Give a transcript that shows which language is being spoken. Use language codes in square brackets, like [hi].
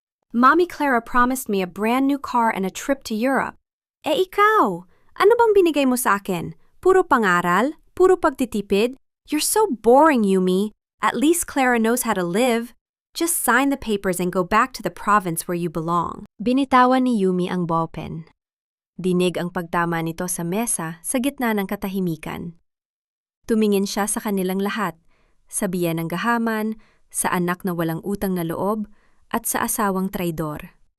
[en] Mommy Clara promised me a brand new car and a trip to Europe. [tl] Ikaw, ano bang binigay mo sa akin? Puro pangaral? Puro pagtitipid? [en] You're so boring, [tl] Yumi. [en] At least Clara knows how to live. Just sign the papers and go back to the province where you belong. [tl] Binitawan ni Yumi ang ballpen. Dinig ang pagtama nito sa mesa sa gitna ng katahimikan. Tumingin siya sa kanilang lahat, sa biya ng gahaman, sa anak na walang utang na loob, at sa asawang traidor.